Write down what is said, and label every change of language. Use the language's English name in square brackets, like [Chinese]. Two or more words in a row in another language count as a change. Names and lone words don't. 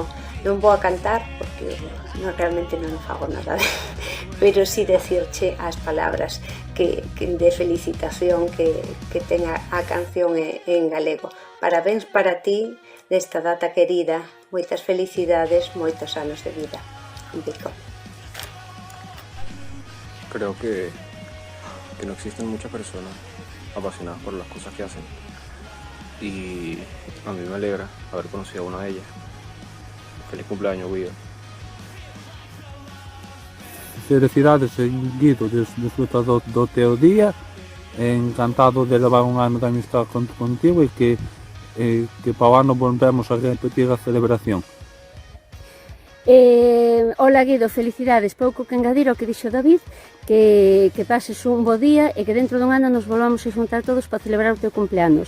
[Galician] Non vou a cantar porque realmente non fago nada, pero sí decirche as palabras de felicitación que ten a canción en galego. Parabéns para ti nesta data querida, moitas felicidades, moitos anos de vida. Un pico. [Spanish] Creo que no existen muchas personas apasionadas por las cosas que hacen, y a mí me alegra haber conocido a una de ellas. Feliz cumpleaños, Guido. [Galician] Felicidades, Guido, disfruta do teu día. Encantado de levar un ano de amistad contigo e que para o ano volvemos a repetir a celebración. Hola, Guido, felicidades. Pouco que engadir ao que dixo David, que pases un bo día e que dentro dun ano nos volvamos a xuntar todos para celebrar o teu cumpleanos.